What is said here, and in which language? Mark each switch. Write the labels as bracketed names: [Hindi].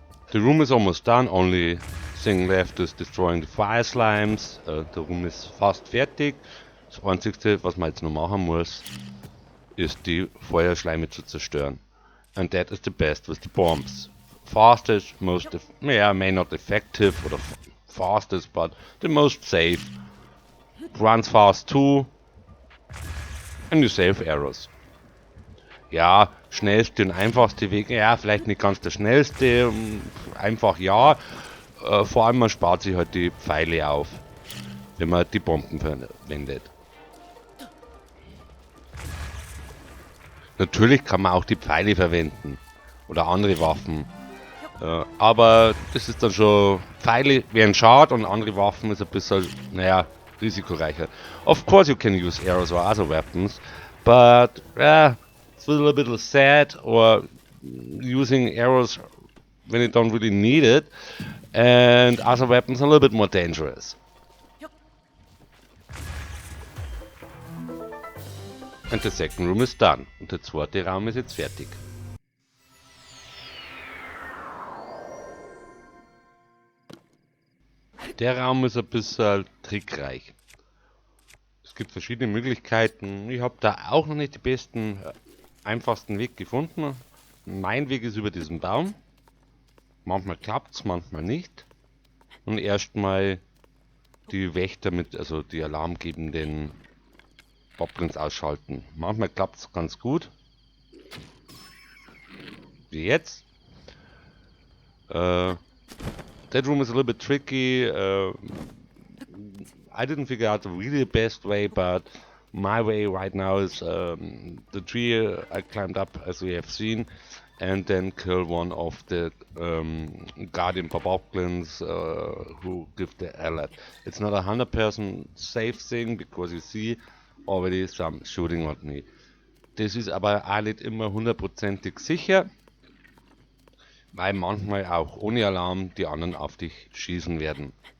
[English] The room is almost done, only thing left is destroying the fire slimes. [German] Der Room ist fast fertig. Das einzigste, was man jetzt noch machen muss, ist die Feuerschleime zu zerstören. [English] And that is the best with the bombs. Fastest, most, may not effective or fastest, but the most safe. Runs fast too. And you save arrows. [German] Ja, schnellste und einfachste Weg, ja, vielleicht nicht ganz der schnellste, einfach ja. Vor allem man spart sich halt die Pfeile auf, wenn man die Bomben verwendet. Natürlich kann man auch die Pfeile verwenden oder andere Waffen. Aber das ist dann schon, Pfeile wären schade und andere Waffen ist ein bisschen, naja, risikoreicher. [English] Of course you can use arrows or other weapons, but it's a little bit sad or using arrows when you don't really need it, and other weapons are a little bit more dangerous. And the second room is done. [German] Und der zweite Raum ist jetzt fertig. Der Raum ist ein bisschen trickreich. Es gibt verschiedene Möglichkeiten. Ich habe da auch noch nicht den besten, einfachsten Weg gefunden. Mein Weg ist über diesen Baum. Manchmal klappt es, manchmal nicht. Und erstmal die Wächter also die alarmgebenden Boblins ausschalten. Manchmal klappt es ganz gut. Wie jetzt. [English] That room is a little bit tricky. I didn't figure out the really best way, but my way right now is the tree I climbed up, as we have seen, and then kill one of the guardian boblins who give the alert. It's not 100% safe thing, because you see already some shooting at me. [German] Das ist aber auch nicht immer 100%ig sicher, weil manchmal auch ohne Alarm die anderen auf dich schießen werden.